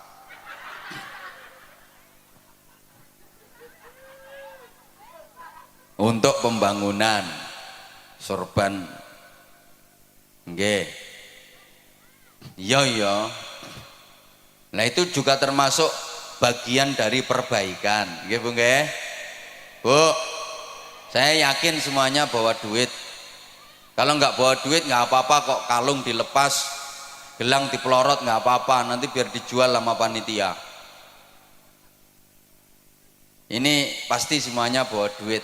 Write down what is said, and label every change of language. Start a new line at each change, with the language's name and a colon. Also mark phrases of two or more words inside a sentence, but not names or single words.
Indonesian: Untuk pembangunan sorban. Nggih. Iya. Nah itu juga termasuk bagian dari perbaikan.
Javanese: Nggih Bu nggih.
Indonesian: Bu, saya yakin semuanya bawa duit. Kalau nggak bawa duit nggak apa-apa kok, kalung dilepas, gelang dipelorot nggak apa-apa, nanti biar dijual sama panitia. Ini pasti semuanya bawa duit.